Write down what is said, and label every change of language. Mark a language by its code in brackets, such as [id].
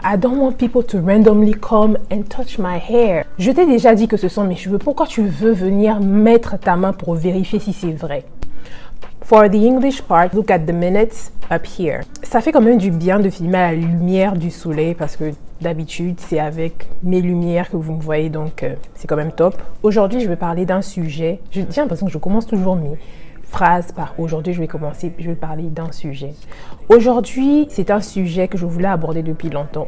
[en] I don't want people to randomly come and touch my hair. [fr] Je t'ai déjà dit que ce sont mes cheveux. Pourquoi tu veux venir mettre ta main pour vérifier si c'est vrai? [en] For the English part, look at the minutes up here. [fr] Ça fait quand même du bien de filmer à la lumière du soleil parce que d'habitude, c'est avec mes lumières que vous me voyez, donc c'est quand même top. Aujourd'hui, je vais parler d'un sujet. J'ai l'impression que je commence toujours mes phrases par aujourd'hui. Je vais parler d'un sujet. Aujourd'hui, c'est un sujet que je voulais aborder depuis longtemps.